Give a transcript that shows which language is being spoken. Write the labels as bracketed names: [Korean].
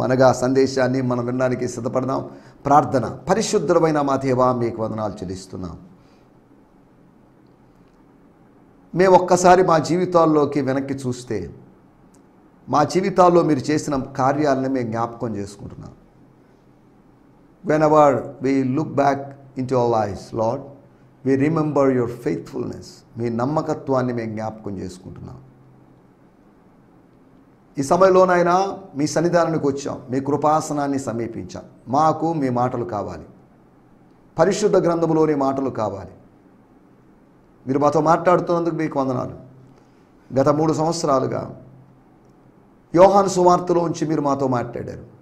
[Telugu] అనగా సందేశాన్ని మనం వినడానికి సిద్ధపడదాం. ప్రార్థన. పరిశుద్ధమైన మా దేవా, మీకు వందనాలు చెల్లిస్తున్నాం. మేము ఒక్కసారి మా జీవితాల్లోకి వెనక్కి చూస్తే మా జీవితాల్లో మీరు చేసిన కార్యాలను మేము జ్ఞాపకం చేసుకుంటున్నాం. [English] whenever we look back into our lives, Lord, we remember your faithfulness. [Telugu] మీ నమ్మకత్వాన్ని మేము జ్ఞాపకం చేసుకుంటున్నాం. ఈ సమయంలోనైనా మీ సన్నిధానానికి వచ్చాం, మీ కృపాసనాన్ని సమీపించాం. మాకు మీ మాటలు కావాలి, పరిశుద్ధ గ్రంథములోని మాటలు కావాలి. మీరు మాతో మాట్లాడుతున్నందుకు మీకు వందనాలు. గత 3 సంవత్సరాలుగా యోహాను సువార్తలోంచి మీరు మాతో మాట్లాడారు.